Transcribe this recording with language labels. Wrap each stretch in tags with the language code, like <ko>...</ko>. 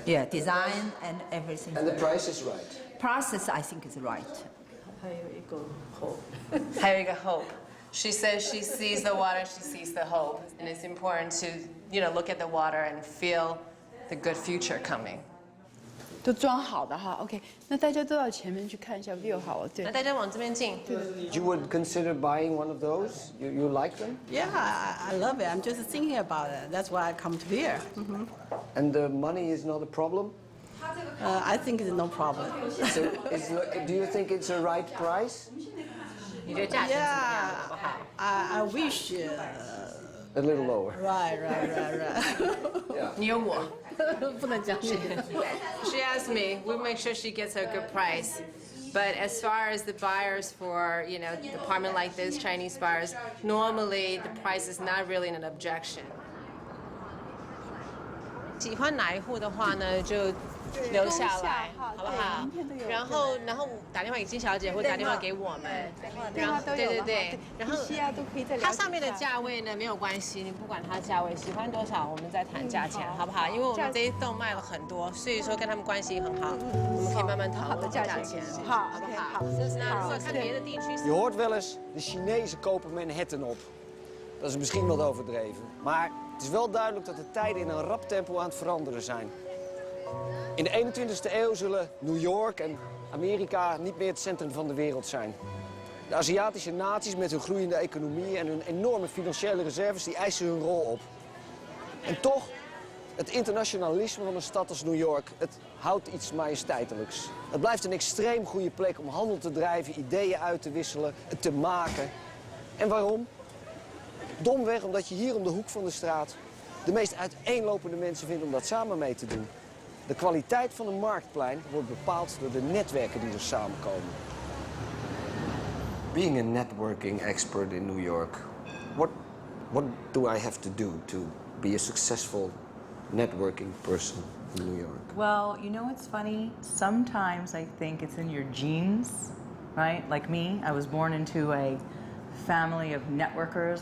<en>Yeah, design and everything. And the price is right. Process, I think, is right.</en> <zh>还有一个 hope. 还有一个 hope.</zh> <en>She says she sees the water, she sees the hope. And it's important to, you know, look at the water and feel the good future coming.</en> <zh>都装好的哈 ，OK， 那大家都到前面去看一下 view 好了，对。那大家往这边进。</zh> <en>You would consider buying one of those? You like them? Yeah, I love it. I'm just thinking about it. That's why I come to here. And the money is not a problem? I think it's no problem. So do you think it's a right price? Yeah, I wish. A little lower. Right. Yeah.</en> <zh>你有我。不能讲。</zh> <en>She asked me, we make sure she gets a good price. But as far as the buyers for, you know, the apartment like this, Chinese buyers, normally the price is not really an objection.</en> <zh>喜欢哪一户的话呢，就留下来，好不好？然后打电话给金小姐，或打电话给我们。然后对，然后它上面的价位呢没有关系，你不管它价位，喜欢多少我们再谈价钱，好不好？因为我们这一栋卖了很多，所以说跟他们关系很好，我们可以慢慢讨论价钱，好不好？那如果看别的地区，</zh> <nl>Je hoort wel eens, de Chinezen kopen Manhattan op. Dat is misschien wat overdreven, maar het is wel duidelijk dat de tijden in een rap tempo aan het veranderen zijn. In de 21e eeuw zullen New York en Amerika niet meer het centrum van de wereld zijn. De Aziatische naties met hun groeiende economie en hun enorme financiële reserves die eisen hun rol op. En toch, het internationalisme van een stad als New York, het houdt iets majesteitelijks. Het blijft een extreem goede plek om handel te drijven, ideeën uit te wisselen, het te maken. En waarom? Domweg omdat je hier om de hoek van de straat de meest uiteenlopende mensen vindt om dat samen mee te doen. De kwaliteit van een marktplein wordt bepaald door de netwerken die er samenkomen.</nl> <en>Being a networking expert in New York, what do I have to do to be a successful networking person in New York? Well, you know what's funny? Sometimes I think it's in your genes, right? Like me, I was born into a family of networkers.</en>